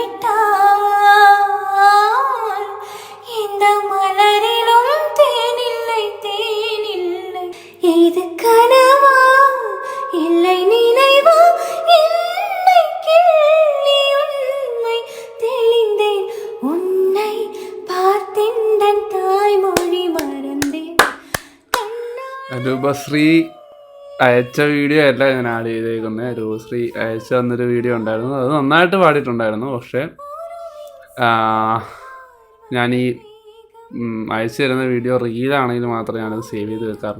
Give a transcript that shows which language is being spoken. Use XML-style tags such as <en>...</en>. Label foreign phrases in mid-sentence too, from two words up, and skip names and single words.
<ta>விட்டால் இந்த மலரிலும் தேனில்லை, தேனில்லை. இது கனவா இல்லை நினைவா, என்னை கிள்ளி உண்மை தெளிந்தேன், உன்னை பார்த்தேன் தாய்மொழி மறந்தேன்.</ta> <ml>രൂപശ്രീ അയച്ച വീഡിയോ അല്ല ഞാൻ ആഡ് ചെയ്തേക്കുന്നത്. രൂപശ്രീ അയച്ചു തന്നൊരു വീഡിയോ ഉണ്ടായിരുന്നു, അത് നന്നായിട്ട് പാടിയിട്ടുണ്ടായിരുന്നു. പക്ഷേ ഞാൻ ഈ അയച്ചു തരുന്ന വീഡിയോ റീലാണെങ്കിൽ മാത്രമേ ഞാനത് സേവ് ചെയ്ത് വെക്കാറുള്ളൂ.</ml>